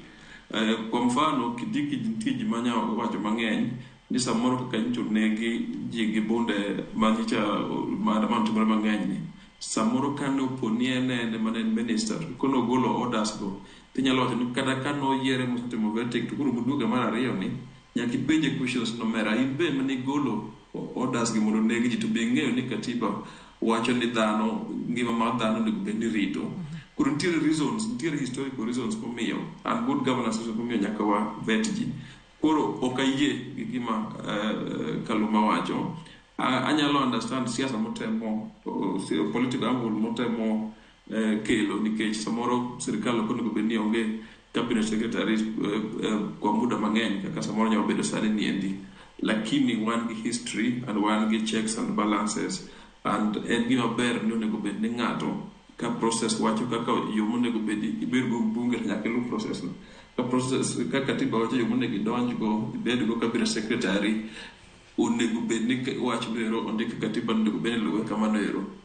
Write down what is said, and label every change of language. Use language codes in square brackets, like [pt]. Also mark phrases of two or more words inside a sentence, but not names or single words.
[sw] Kwa mfano [luo] Kindiki nitie ji manya wacho mang'eny ni samoro kaka nyicho negi ji gi bunde manyicha timore mang'eny ni samoro kane oponi ene mane minister kono golo orders go tinyalo wacho ni kata kano yiere motimo verdict to koro muduga mar ariyo ni nyaka ipenje questions nomera in be mane golo orders gi mondo negi ji to be ng'eyo ni katiba wacho ni dhano ngima mar dhano onego bed ni rito. Koro nitiere [en] historical reasons [luo] momiyo [en] and good governance [luo] momiyo nyaka wa vet ji. Koro ok ayie gi gima Kaluma wacho. Anyalo understand siasa motemo [en] political angle [luo] motemo kelo nikech samoro sirikal ok onego bed ni onge [en] cabinet secretary [sw] kwa muda [luo] mang'eny kaka samoro nyalo bedo sani niendi, lakini wan gi history and wan gi [en] checks and balances and [luo] en gima ber ni onego bed ni ng'ato ka process wacho kaka yo monego bed ibed go bunge nyaka lu process no ka process ka katiba wacho yo monego idonj go ibed go [en] cabinet secretary [luo] onego bed ni wacho ero ondik katiba onego bed ni luwe kamano ero.